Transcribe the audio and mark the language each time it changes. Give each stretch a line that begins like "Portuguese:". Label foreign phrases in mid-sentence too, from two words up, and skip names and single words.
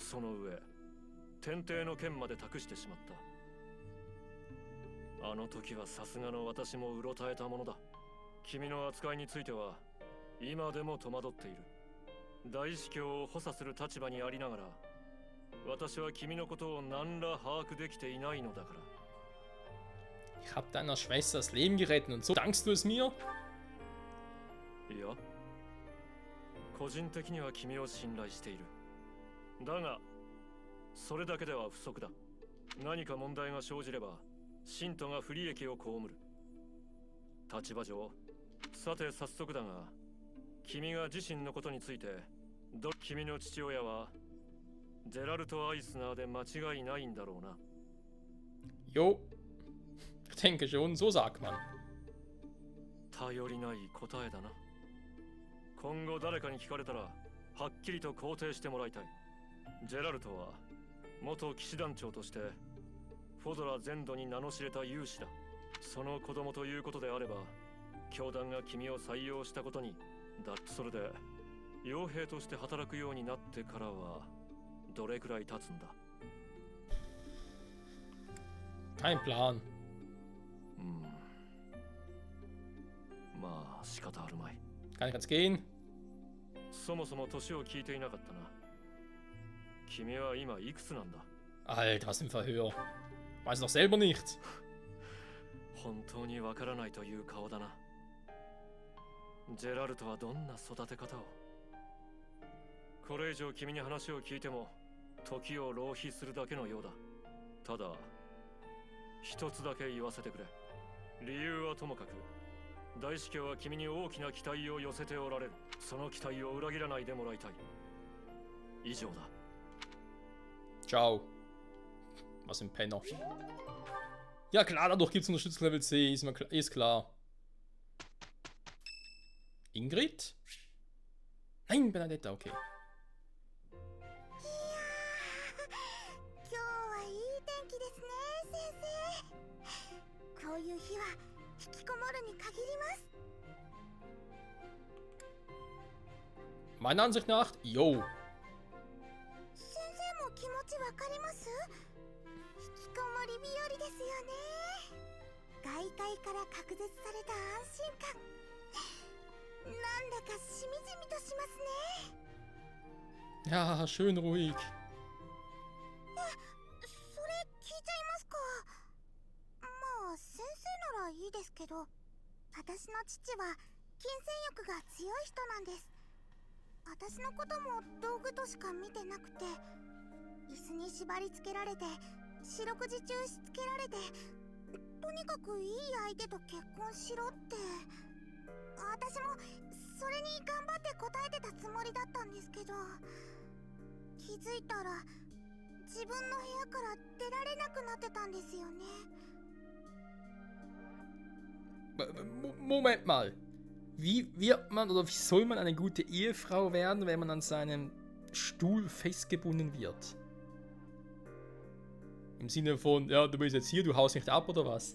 Japanese: その上、天帝の件まで託してしまった。あの時はさすがの私もうろたえたものだ。君の扱いについては今でも戸惑っている。大司教を補佐する立場にありながら、私は君のことを何ら把握できていないのだから。
German: Ich habe deiner Schwester das Leben gerettet und so dankst du es mir?
Japanese: いや、個人的には君を信頼している。だが、それだけでは不足だ。何か問題が生じれば、信徒が不利益を被る。立場上、 さて早速だが、君が自身のことについて、君の父親はジェラルト・アイスナーで間違いないんだろうな。
German: Jo, ich denke schon, so sagt man.
Japanese: 頼りない答えだな。今後誰かに聞かれたら、はっきりと肯定してもらいたい。ジェラルトは元騎士団長としてフォドラ全土に名の知れた勇士だ。その子供ということであれば、教団が君を採用したことにそれで傭兵として働くようになってからはどれくらい経つんだ？
German: Kein Plan.
Japanese: まあ仕方あるまい。
German: Kann ich jetzt gehen?
Japanese: そもそも年を聞いていなかったな。君は今いくつなんだ？
German: Alter, was im Verhör. Weiß doch selber nicht.
Japanese: 本当にわからないという顔だな。ジェラルトはどんな育て方を？これ以上君に話を聞いても時を浪費するだけのようだ。ただ一つだけ言わせてくれ。理由はともかく、大司教は君に大きな期待を寄せておられる。その期待を裏切らないでもらいたい。以上だ。
German: Ciao. Was im Penner. Ja klar, dadurch gibt es Unterstützung Level C, ist klar. Ingrid? Nein, Benedetta, okay.
Japanese: 今日はいい天気ですね、先生。こういう日は引きこもるに限ります。
German: Meiner Ansicht nach, yo.
Japanese: 先生も気持ちわかります？引きこもり日和ですよね。外界から隔絶された安心感。なんだかしみじみとしますね。
German: Ja, schön ruhig.
Japanese: それ聞いちゃいますか？まあ先生ならいいですけど、私の父は金銭欲が強い人なんです。私のことも道具としか見てなくて、椅子に縛り付けられて、四六時中しつけられて、とにかくいい相手と結婚しろって。私もそれに頑張って答えてたつもりだったんですけど、気づいたら自分の部屋から出られなくなってたんですよね。
German: Moment mal. Wie wird man oder wie soll man eine gute Ehefrau werden, wenn man an seinem Stuhl festgebunden wird? Im Sinne von, ja, du bist jetzt hier, du haust nicht ab oder was?